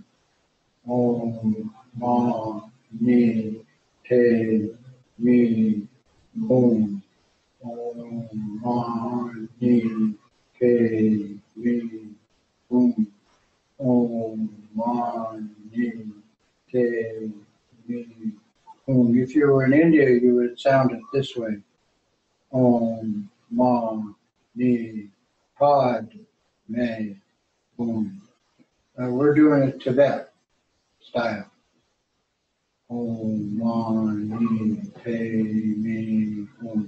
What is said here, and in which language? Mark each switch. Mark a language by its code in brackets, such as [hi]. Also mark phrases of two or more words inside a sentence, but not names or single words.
[sa] Om Ma Ni Pe Mi Om. Om Ma Ni Pe Mi Om. Om Ma Ni Pe Mi Om. [en] If you were in India, you would sound it this way. [sa] Om Ma Ni Pad Me Om. [en] We're doing it Tibet style. [sa] Om Mani Padme Hum.